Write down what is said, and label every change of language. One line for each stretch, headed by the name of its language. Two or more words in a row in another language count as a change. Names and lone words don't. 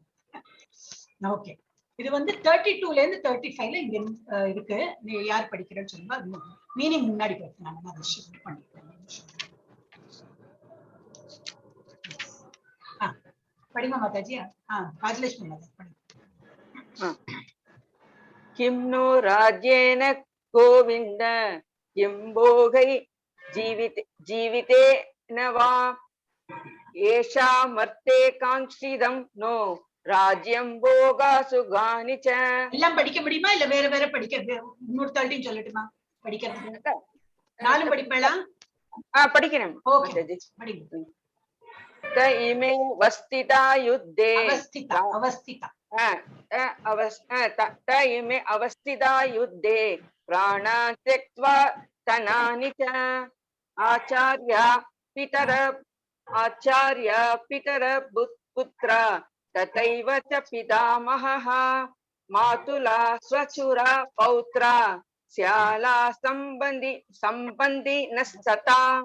Tamil: ஓகே, இது வந்து 32ல இருந்து 35ல இங்க இருக்கு. நீ யார் படிக்கிறேன்னு சொல்லுங்க, அது மீனிங் முன்னாடி போயிட்டு நான் அதை ஷிஃப்ட் பண்ணிட்டேன். படிங்க மாதாஜி. ராஜலட்சுமி மாதாஜி படிங்க.
Sanskrit: किं नो राज्येन गोविन्द किं भोगै जीवितेन वा येषामर्थे काङ्क्षितं नो राज्यं भोगाः सुखानि च.
Tamil: எல்லாம் படிக்க முடியுமா இல்ல வேற வேற படிக்க இன்னொரு தள்ளியும் சொல்லட்டுமா? படிக்கிறதுக்கு 4 படிப்பலாம். படிக்கிறேன். ஓகே படிங்க.
Sanskrit: त इमे अवस्थिता युद्धे அவஸ்திதா त इमे अवस्थिता युद्धे प्राणान् त्यक्त्वा धनानि च आचार्य पितर पुत्र तथैव च पितामहः मातुला स्वचुरा पौत्रा स्याला संबंधी न सता